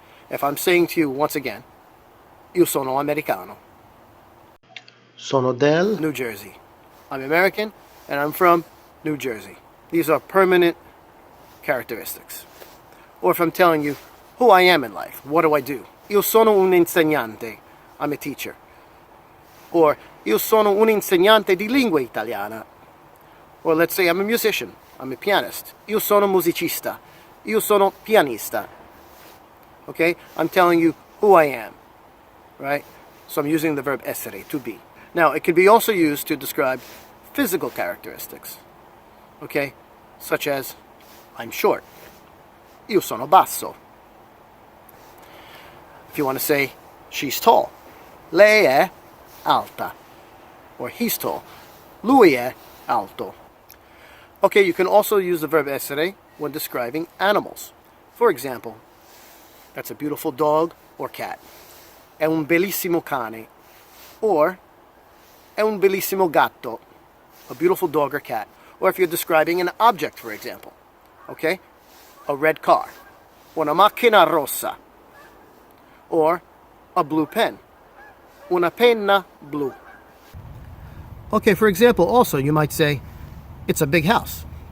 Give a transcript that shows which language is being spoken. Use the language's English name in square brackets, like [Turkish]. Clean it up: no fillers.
[English] If I'm saying to you once again, [Italian] io sono americano. Sono del New Jersey. [English] I'm American and I'm from New Jersey. These are permanent characteristics. Or if I'm telling you who I am in life, what do I do? [Italian] Io sono un insegnante. [English] I'm a teacher. [Italian] Or io sono un insegnante di lingua italiana. [English] Or let's say I'm a musician. I'm a pianist. [Italian] Io sono musicista. Io sono pianista. Okay? [English] I'm telling you who I am. Right? So I'm using the verb essere, to be. Now, it can be also used to describe physical characteristics. Okay? Such as, I'm short. [Italian] Io sono basso. [English] If you want to say, she's tall. [Italian] Lei è alta. [English] Or he's tall. [Italian] Lui è alto. [English] Okay, you can also use the verb essere when describing animals. For example, that's a beautiful dog or cat. [Italian] È un bellissimo cane. Or, è un bellissimo gatto. [English] A beautiful dog or cat. Or if you're describing an object, for example. Okay? A red car. [Italian] Una macchina rossa. [English] Or, a blue pen. [Italian] Una penna blu. [English] Okay, for example, also you might say, it's a big house.